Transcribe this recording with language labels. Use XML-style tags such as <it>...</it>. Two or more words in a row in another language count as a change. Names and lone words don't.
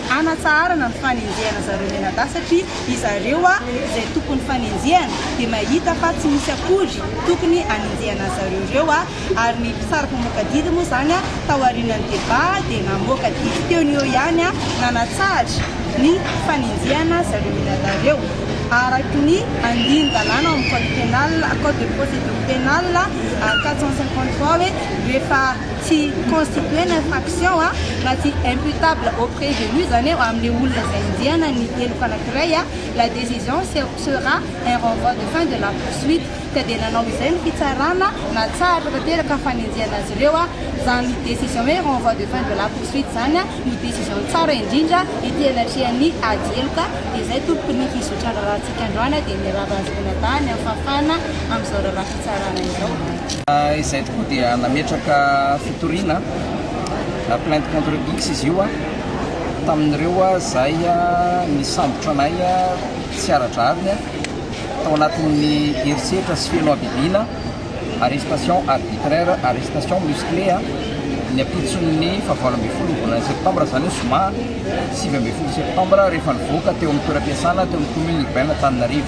<mg>anatsarana ny fanenjehana zareo menada satria izareo zay tompony fanenjehana dia mahita fa tsy misy akory tokony anenjehana zareo ireo ary ny mpisaraka moakadidy moa zany tao aorian'ny débat dia namoaka didy teo ny eo ihany nanatsahatra ny fanenjehana zareo menadareo araky ny andin-dalàna amin'ny</mg> <fr>code pénal code de procédure pénale</fr> <mg>453 hoe rehefa tsy</mg> <fr>constitué infraction</fr> <mg>na tsy</mg> <fr>imputable au prévenu</fr> <mg>zany amin'ny olona zay enjehana ny eloka anankiray</mg> <fr>la décision sera un renvoi de fin de la poursuite</fr> <mg>ka dia nanao izay ny fitsarana natsahatra tanteraka fanenjehana azy ireo zany décision hoe</mg> <fr>renvoi de fin de la poursuite</fr> <mg>zany ny</mg> <fr>décision tsara</fr> <mg>indrindra itelatrehan'ny ajeloka dia izay tompony fizotrana rahantsika androany dia mirahazy menada ny afafana amin'izao raharaha fitsarana izao. Izay tokoa dia nametraka fitoriana</mg> <fr>plainte contre X</fr> <mg>izy io tamin'ireo zay nisambotra anay tsy aradrariny tao anatin'ny herisetra sy feno abibiana</mg> <fr>arrestation arbitraire arrestation musclé</fr> <mg>ny apitson'ny 7 volana septembre zany soma 7 septembre rehefa nivoaka teo amin'ny toeram-piasana teo amin'ny</mg> <fr>commune urbaine Antananarivo.</fr>